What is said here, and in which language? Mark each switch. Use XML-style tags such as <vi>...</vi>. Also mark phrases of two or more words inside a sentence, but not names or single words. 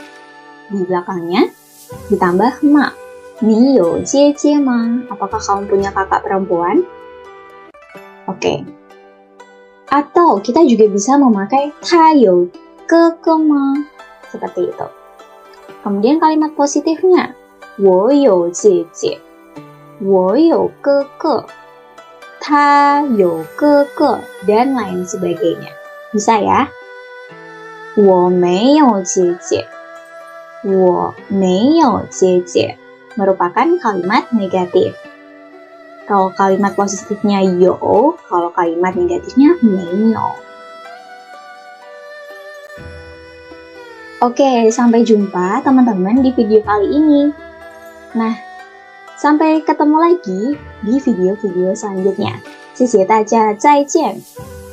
<id>Di belakangnya ditambah ma.</id> <zh>你有姐姐吗.</zh> <id>Apakah kamu punya kakak perempuan? Oke. Atau kita juga bisa memakai</id> <zh>他有哥哥吗.</zh> <id>Seperti itu. Kemudian kalimat positifnya.</id> <zh>我有姐姐 我有哥哥 他有哥哥</zh> <id>dan lain sebagainya. Bisa ya?</id> <zh>我没有姐姐我没有姐姐</zh> <id>merupakan kalimat negatif. Kalau kalimat positifnya yo, kalau kalimat negatifnya 没有. Oke, sampai jumpa teman-teman di video kali ini. Nah, sampai ketemu lagi di video-video selanjutnya.</id> <zh>谢谢大家，再见。</zh>